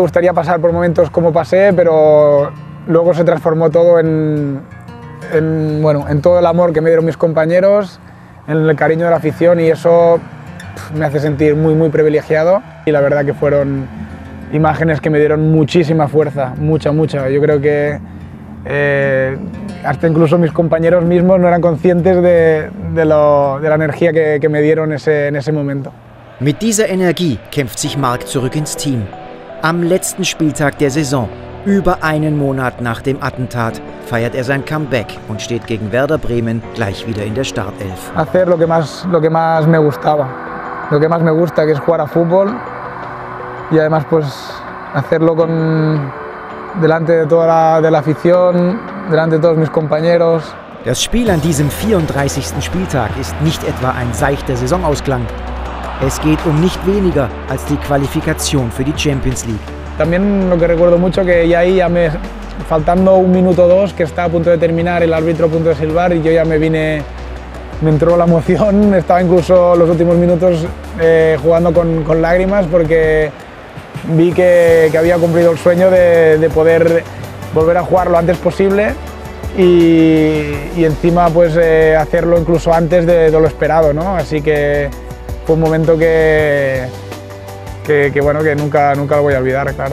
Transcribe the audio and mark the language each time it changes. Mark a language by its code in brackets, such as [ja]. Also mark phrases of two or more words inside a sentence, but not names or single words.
[es] gustaría pasar por momentos como pasé, pero luego se transformó todo en todo el amor que me dieron mis compañeros, en el cariño de la afición, y eso me hace sentir muy privilegiado. Y la verdad que fueron imágenes que me dieron muchísima fuerza, mucha. Yo creo que hasta incluso mis compañeros mismos no eran conscientes de la energía que me dieron en ese momento. [de] Mit dieser Energie kämpft sich Marc zurück ins Team. Am letzten Spieltag der Saison, über einen Monat nach dem Attentat, feiert er sein Comeback und steht gegen Werder Bremen gleich wieder in der Startelf. [es] Hacer lo que más me gustaba, lo que más me gusta, que es jugar a fútbol, y además pues hacerlo delante de toda la afición, delante de todos mis compañeros. [de] Das Spiel an diesem 34. Spieltag ist nicht etwa ein seichter Saisonausklang. Es geht um nicht weniger als die Qualifikation für die Champions League. [es] También lo que recuerdo mucho, que ya ahí faltando un minuto o dos, que está a punto de terminar, el árbitro a punto de silbar, y yo ya me entró la emoción. Estaba incluso los últimos minutos jugando con lágrimas, porque vi que había cumplido el sueño de poder volver a jugar lo antes posible y encima pues hacerlo incluso antes de lo esperado, ¿no? Así que fue un momento que nunca lo voy a olvidar, claro.